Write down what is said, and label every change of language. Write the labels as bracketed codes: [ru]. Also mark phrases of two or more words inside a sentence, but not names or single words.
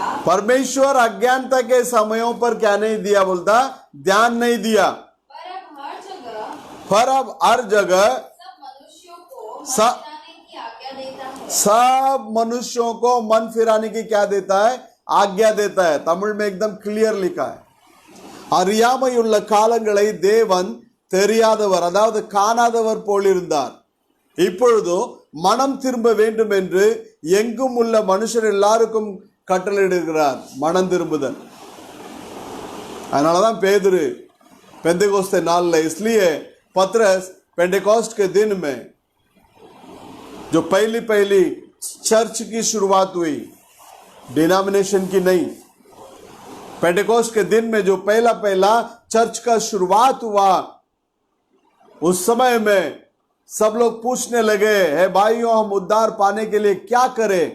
[hi] परमेश्वर अज्ञानता के समयों पर क्या नहीं दिया? बोलता ध्यान नहीं दिया। पर अब हर जगह सब मनुष्यों को मन फिराने की आज्ञा देता है। सब मनुष्यों को मन फिराने की क्या देता है? आज्ञा देता है। तमिल में एकदम क्लियर लिखा है, [ta] அறியாமையுள்ள காலங்களை தேவன் தெரியாதவர், அதாவது காணாதவர் போலிருந்தார். இப்பொழுதோ மனம் திரும்ப வேண்டும் என்று எங்கும் உள்ள மனுஷர் எல்லாருக்கும் கட்டளையிடுகிறார். மனம் திரும்புதல். அதனாலதான் பேதுரு पेंटेकोस्ते नाल है। [hi] इसलिए पतरस पेंटेकोस्ट के दिन में जो पहली चर्च की शुरुआत हुई, डिनोमिनेशन की नहीं, पेंटेकोस्ट के दिन में जो पहला चर्च का शुरुआत हुआ, उस समय में सब लोग पूछने लगे, हे भाइयों, हम उद्धार पाने के लिए क्या करें?